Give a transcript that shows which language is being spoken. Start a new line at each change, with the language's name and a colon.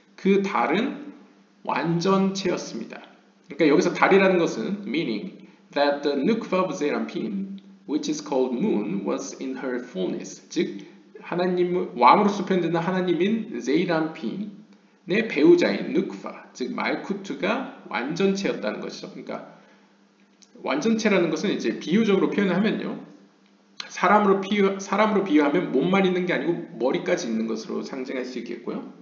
Korean: 그 달은 완전체였습니다. 그러니까 여기서 달이라는 것은
English: meaning that the nukva of Zeranpin, which is called moon, was in her fullness.
Korean: 즉 하나님 왕으로서 표현되는 하나님인 제이란핀의 배우자인 누크파, 즉 말쿠트가 완전체였다는 것이죠. 그러니까 완전체라는 것은 이제 비유적으로 표현하면요, 사람으로 비유하면 몸만 있는 게 아니고 머리까지 있는 것으로 상징할 수 있겠고요.